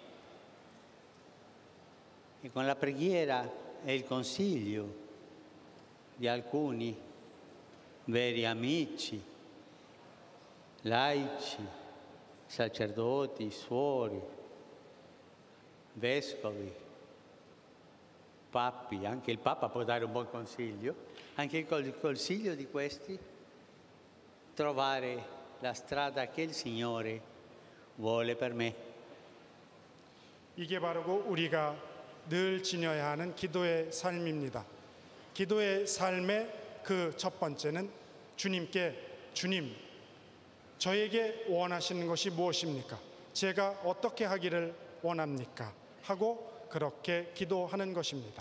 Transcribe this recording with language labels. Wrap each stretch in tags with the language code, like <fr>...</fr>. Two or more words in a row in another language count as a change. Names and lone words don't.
<it>E con la preghiera e il consiglio di alcuni veri amici, laici, sacerdoti, suori, vescovi, papi, anche il Papa può dare un buon consiglio, anche con il consiglio di questi trovare la strada che il Signore vuole per me.</it> <ko>이게 바로 우리가 늘 지녀야 하는 기도의 삶입니다. 기도의 삶의 그 첫 번째는 주님께, 주님, 저에게 원하시는 것이 무엇입니까? 제가 어떻게 하기를 원합니까? 하고 그렇게 기도하는 것입니다.</ko>